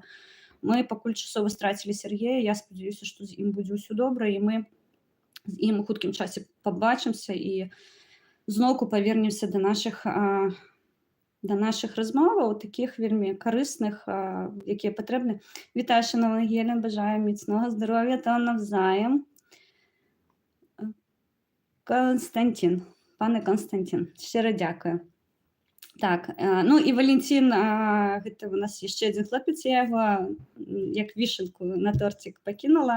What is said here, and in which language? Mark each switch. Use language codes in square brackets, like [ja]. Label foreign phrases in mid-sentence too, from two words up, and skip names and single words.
[be] Мы пакуль часова страцілі Сергея, я спадзяюся, што з ім будзе ўсё добра, і мы з ім у хуткім часе пабачымся і зноўку павернемся да нашых размоваў, такіх вельмі карысных, якія патрэбны. Вітаю, шановна Геля, бажаю міцнога здароўя, то навзаем. Пане Константин, шчыра дзякую. Так, ну і Валентин, гэта у нас яшчэ адзін хлопец, я яго як вішенку на тортик пакінула.